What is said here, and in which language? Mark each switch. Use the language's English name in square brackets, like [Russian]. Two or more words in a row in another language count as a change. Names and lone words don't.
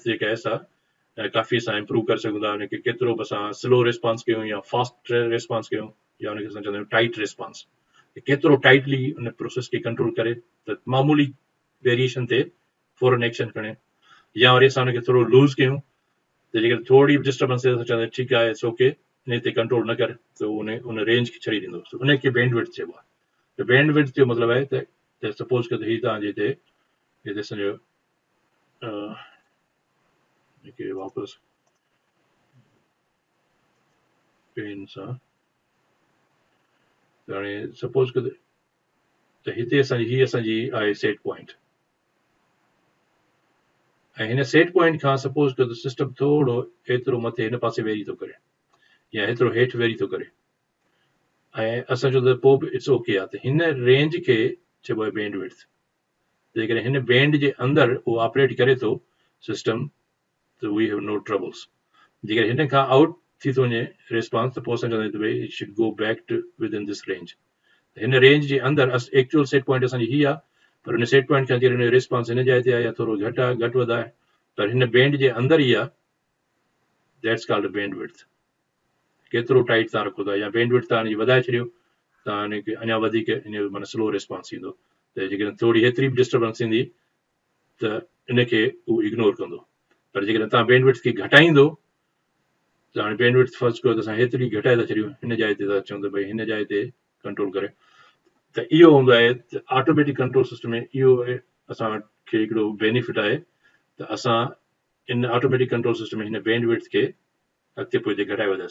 [Sindhi] जेका आहे असां काफ़ी असां इम्प्रूव करे सघूं था उनखे केतिरो बि असां [English] slow response [Sindhi] कयूं या [English] fast response [Sindhi] कयूं या उनखे असां चवंदा आहियूं [English] tight response [Sindhi] केतिरो टाइटली उन प्रोसेस खे कंट्रोल करे त मामूली वेरिएशन ते फौरन एक्शन खणे या वरी असां उनखे थोरो लूज़ कयूं त जेकॾहिं थोरी बि डिस्टर्बेंस थिए त चवंदा आहियूं ठीकु आहे [English] it's ok [Sindhi] इन ते कंट्रोल न कर त उन रेंज खे छॾे ॾींदो उनखे बैंडविड्थ चइबो आहे त बैंडविड्थ जो मतिलबु आहे त सपोज कयो त हीउ तव्हांजे हिते असांजो वापसि पेन सां हाणे सपोज कयो त हिते हीअ असांजी आहे [English] set point [Sindhi] ऐं हिन [English] set point [Sindhi] खां सपोज कयो त सिस्टम थोरो एतिरो मथे हिन पासे वेरी थो करे या एतिरो हेठि वेरी थो करे ऐं असां चओ त पोइ बि [English] it's ok [Sindhi] आहे त हिन रेंज खे चइबो आहे बैंडविड्थ जेकॾहिं हिन बैंड जे अंदरि उहो ऑपरेट करे थो सिस्टम त [English] we have no troubles [Sindhi] जेकॾहिं हिन खां आउट थी थो वञे रिस्पॉन्स त पोइ असां चवंदा आहियूं त भई [English] it should go back to with in this range [Sindhi] हिन रेंज जे अंदरि [English] actual set point [Sindhi] असांजी हीअ आहे पर हिन सेट पॉइंट खां जेकॾहिं रिस्पॉन्स हिन जाइ ते आहे या थोरो घटि आहे घटि वधि आहे पर हिन बैंड जे अंदरि ई आहे [English] that's called bandwidth [Sindhi] केतिरो टाइट तव्हां रखो था या बैंडविड्थ तव्हां हिनजी वधाए छॾियो तव्हां हिनखे अञा वधीक हिन जो माना [English] slow response [Sindhi] ईंदो त जेकॾहिं थोरी हेतिरी बि डिस्टर्बेंस ईंदी त इनखे उहो इग्नोर कंदो पर जेकॾहिं तव्हां बैंडविड्थ खे घटाईंदो त हाणे [English] bandwidth first [Sindhi] कयो त असां हेतिरी घटाए था छॾियूं हिन जाइ ते था चऊं त भई हिन जाइ ते कंट्रोल करे त इहो हूंदो आहे त [English] automatic control system [Sindhi] में इहो असांखे हिकिड़ो बेनिफिट आहे त असां इन [English] automatic control system [Sindhi] में हिन बैंडविड्थ खे अॻिते पोइ घटाए वधाए